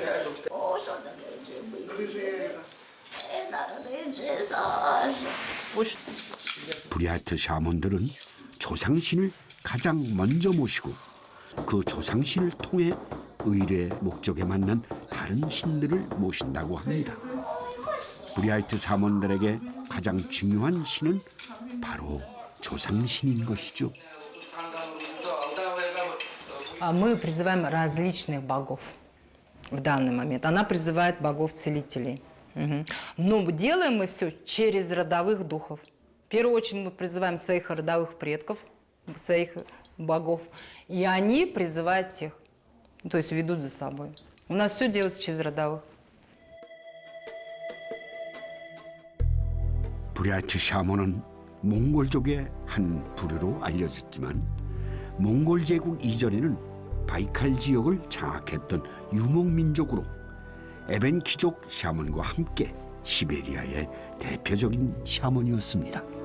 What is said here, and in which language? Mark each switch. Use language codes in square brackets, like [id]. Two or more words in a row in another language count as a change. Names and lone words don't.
[ko] 브리아트 샤먼들은 조상신을 가장 먼저 모시고 그 조상신을 통해 의뢰 목적에 맞는 다른 신들을 모신다고 합니다. 브리아이트 샤먼들에게 가장 중요한 신은 바로 조상신인 것이죠. [ru] Мы призываем различных богов в данный момент. Она призывает богов-целителей. Но делаем мы все через родовых духов. В первую очередь мы призываем своих родовых предков, своих богов, и они призывают тех, то есть ведут за собой. У нас все делается через родовых. [ko] 브리아이트 샤먼은 몽골족의 한 부류로 알려졌지만 몽골 제국 이전에는 바이칼 지역을 장악했던 유목민족으로 에벤키족 샤먼과 함께 시베리아의 대표적인 샤먼이었습니다.